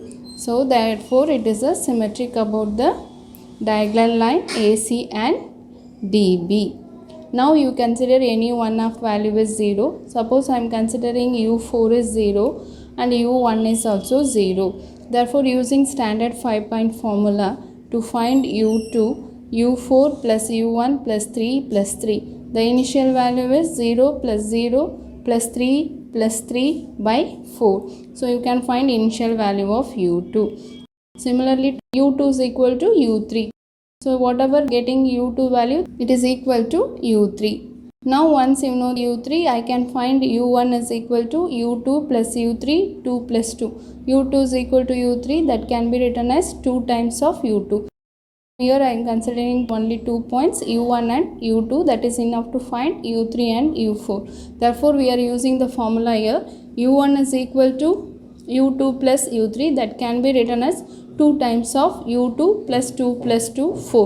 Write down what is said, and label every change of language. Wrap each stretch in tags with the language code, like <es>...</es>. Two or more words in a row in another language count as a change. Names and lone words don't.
<en>So therefore it is a symmetric about the diagonal line AC and DB. Now you consider any one of value is 0. Suppose I am considering u4 is 0 and u1 is also 0. Therefore using standard 5-point formula to find u2, u4 plus u1 plus 3 plus 3. The initial value is 0 plus 0 plus 3 plus 3 by 4. So you can find initial value of u2. Similarly u2 is equal to u3. So whatever getting u2 value, it is equal to u3. Now once you know u3, I can find u1 is equal to u2 plus u3, 2 plus 2. u2 is equal to u3, that can be written as 2 times of u2. Here I am considering only 2 points, u1 and u2, that is enough to find u3 and u4. Therefore we are using the formula here, u1 is equal to u2 plus u3, that can be written as 2 times of u2 plus 2 plus 2, 4.</en>